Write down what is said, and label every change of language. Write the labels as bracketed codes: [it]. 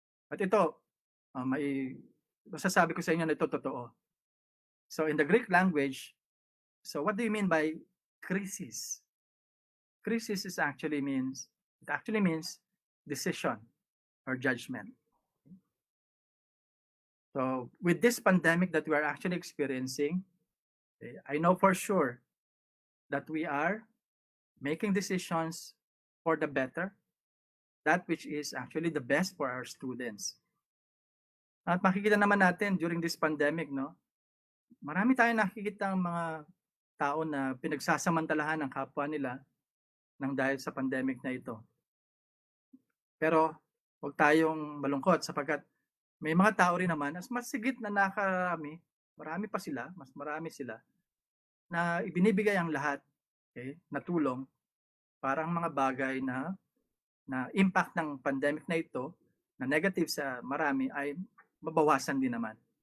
[tl] At ito, masasabi ko sa inyo na ito totoo. [en] So in the Greek language, so what do you mean by crisis? Crisis actually means decision or judgment. So with this pandemic that we are actually experiencing, I know for sure that we are making decisions for the better, that which is actually the best for our students. [tl] At makikita naman natin [en] during this pandemic, [tl] no, marami tayong nakikita ng mga tao na pinagsasamantalahan ng kapwa nila nang dahil sa pandemic na ito. Pero huwag tayong malungkot sapagkat may mga tao rin naman mas sigit na nakarami, mas marami sila na ibinibigay ang lahat, okay, na tulong para ang mga bagay na impact ng pandemic na ito na negative sa marami ay mabawasan din naman.